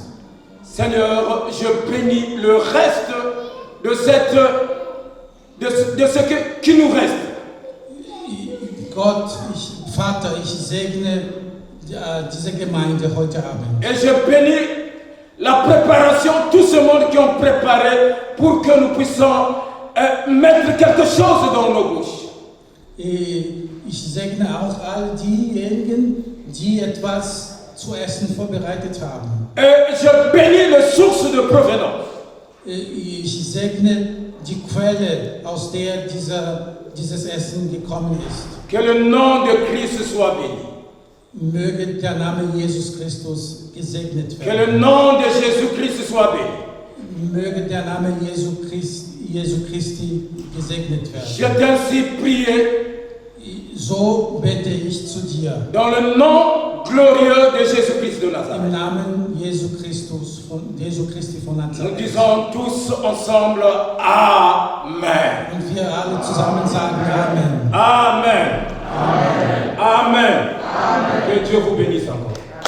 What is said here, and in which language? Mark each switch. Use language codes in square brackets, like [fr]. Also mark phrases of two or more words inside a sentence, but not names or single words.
[fr] Seigneur, je bénis le reste de ce qui nous reste. [de] Gott, Vater, ich segne diese Gemeinde heute Abend. [fr] Et je bénis la préparation, tout ce monde qui ont préparé pour que nous puissions mettre quelque chose dans nos bouches. [de] Ich segne auch all diejenigen, die etwas zu essen vorbereitet haben. [fr] Et je bénis les sources de provenance. [de] Ich segne die Quelle, aus der dieses Essen gekommen ist. [fr] Que le nom de Christ soit béni. [de] Möge der Name Jesus Christus gesegnet [fr] Que [de] werden. [fr] le nom de Jésus-Christ soit béni. [de] Möge der Name Jesu Christi gesegnet werden. [fr] Je t'ai ainsi prié [de] So bete ich zu dir. [fr] dans le nom glorieux de Jésus-Christ de [de] Im [fr] Nazareth. [de] Namen Jesu Christi von [fr] Nous [de] Nazareth. [fr] disons tous ensemble Amen. [de] Und wir alle zusammen sagen Amen. Amen. Amen. Amen. [fr] Que Dieu vous bénisse encore.